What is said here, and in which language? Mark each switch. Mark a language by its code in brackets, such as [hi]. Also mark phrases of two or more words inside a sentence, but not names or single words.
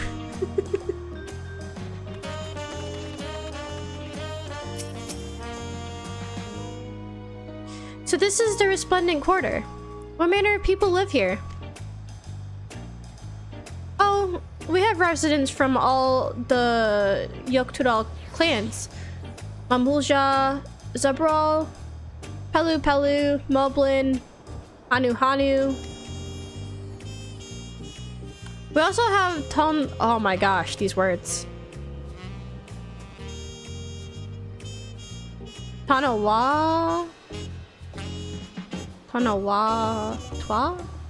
[en] So this is the Resplendent Quarter. What manner of people live here? Oh, we have residents from all the Yoktural clans. Mamulja, Zabral, Pelu Pelu, Moblin, Hanu Hanu. We also have oh my gosh, these words. Tanawa. Tanawa Twa?